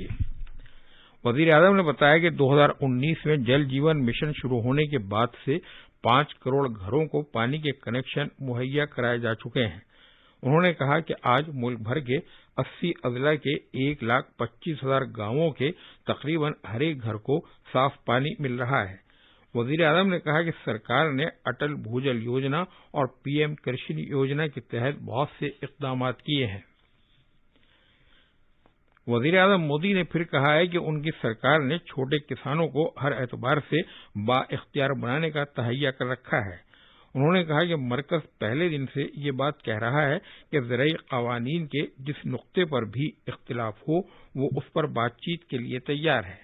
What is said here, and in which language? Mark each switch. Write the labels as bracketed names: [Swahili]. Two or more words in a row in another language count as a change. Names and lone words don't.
[Urdu] وزیر اعظم نے بتایا کہ 2019 میں جل جیون مشن شروع ہونے کے بعد سے 5 کروڑ گھروں کو پانی کے کنیکشن مہیا کرائے جا چکے ہیں۔ انہوں نے کہا کہ آج ملک بھر کے 80 اضلاع کے 1,25,000 گاؤں کے تقریباً ہر ایک گھر کو صاف پانی مل رہا ہے۔ وزیر اعظم نے کہا کہ سرکار نے اٹل بھوجل یوجنا اور پی ایم کرشنی یوجنا کے تحت بہت سے اقدامات کیے ہیں۔ وزیر اعظم مودی نے پھر کہا ہے کہ ان کی سرکار نے چھوٹے کسانوں کو ہر اعتبار سے با اختیار بنانے کا تہیہ کر رکھا ہے۔ انہوں نے کہا کہ مرکز پہلے دن سے یہ بات کہہ رہا ہے کہ زرعی قوانین کے جس نقطے پر بھی اختلاف ہو وہ اس پر بات چیت کے لیے تیار ہے۔